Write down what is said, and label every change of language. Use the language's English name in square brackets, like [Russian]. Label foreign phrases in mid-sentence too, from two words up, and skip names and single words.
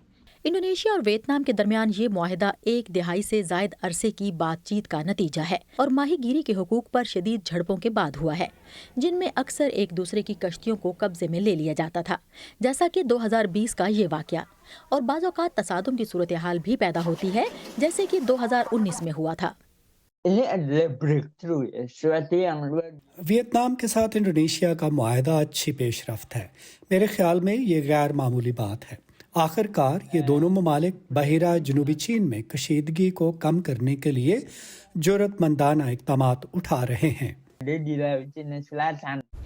[Urdu] انڈونیشیا اور ویتنام کے درمیان یہ معاہدہ 1 دہائی سے زائد عرصے کی بات چیت کا نتیجہ ہے اور ماہی گیری کے حقوق پر شدید جھڑپوں کے بعد ہوا ہے، جن میں اکثر ایک دوسرے کی کشتیوں کو قبضے میں لے لیا جاتا تھا، جیسا کہ 2020 کا یہ واقعہ. اور بعض اوقات تصادم کی صورت حال بھی پیدا ہوتی ہے، جیسے کہ 2019 میں ہوا تھا. [Indonesian] Ini adalah breakthrough ya, sesuatu yang luar [Urdu] ویتنام کے ساتھ انڈونیشیا کا معاہدہ اچھی پیش رفت ہے. میرے خیال میں یہ غیر معمولی بات ہے۔ آخرکار یہ دونوں ممالک بحیرہ جنوبی چین میں کشیدگی کو کم کرنے کے لیے ضرورت مندانہ اقدامات اٹھا رہے ہیں. [Indonesian] ada di Laut Cina Selatan.